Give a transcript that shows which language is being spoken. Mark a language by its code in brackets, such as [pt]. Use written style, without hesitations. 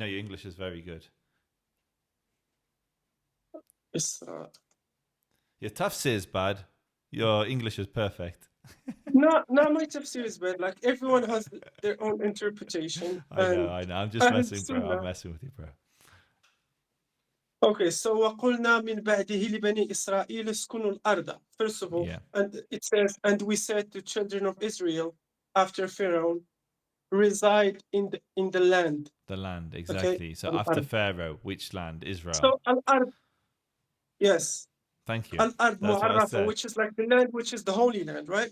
[en] Your English is very good. Isra. Your tafsir is bad. Your English is perfect. No, my tafsir is bad. Like everyone has their own interpretation. I know. I'm just messing, bro. I'm messing with you, bro. Okay, so [ar] وَقُلْنَا مِنْ بَعْدِهِ لِبَنِي إِسْرَائِيلَ اسْكُنُوا الْأَرْضَ. [en] First of all, and it says, and we said to children of Israel after Pharaoh, reside in the land. The land, exactly. Okay. So after Pharaoh, which land? Israel. So al-ard, yes. Thank you. Al-ard mu'arrafa, which is like the land, which is the Holy Land, right?